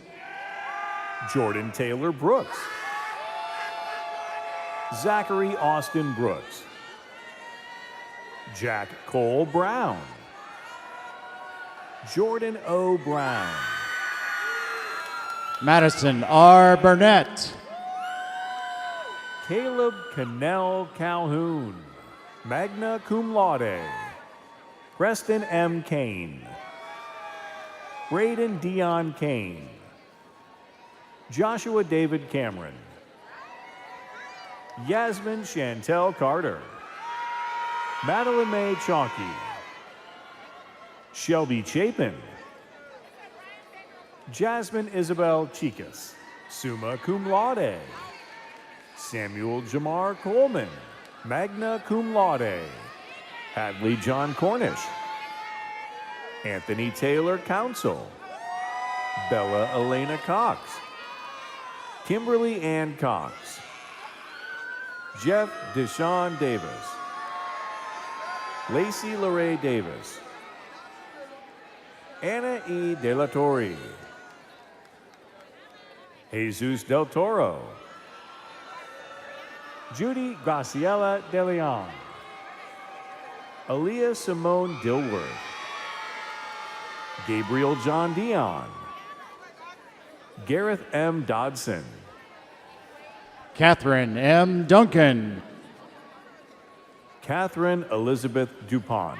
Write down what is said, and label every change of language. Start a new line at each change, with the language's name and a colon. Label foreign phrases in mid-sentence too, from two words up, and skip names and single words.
English: Jordan Taylor Brooks. Zachary Austin Brooks. Jack Cole Brown. Jordan O. Brown. Madison R. Burnett. Caleb Cannell Calhoun,
Latin: magna cum laude.
English: Preston M. Kane. Braden Dion Kane. Joshua David Cameron. Yasmin Chantel Carter. Madeline Mae Chalky. Shelby Chapin. Jasmine Isabel Chicas,
Latin: summa cum laude.
English: Samuel Jamar Coleman,
Latin: magna cum laude.
English: Hadley John Cornish. Anthony Taylor Council. Bella Elena Cox. Kimberly Ann Cox. Jeff Deshawn Davis. Lacey Larae Davis. Anna E. De La Torre. Jesus Del Toro. Judy Graciela De Leon. Aaliyah Simone Dilworth. Gabriel John Dion. Gareth M. Dodson. Catherine M. Duncan. Catherine Elizabeth DuPont.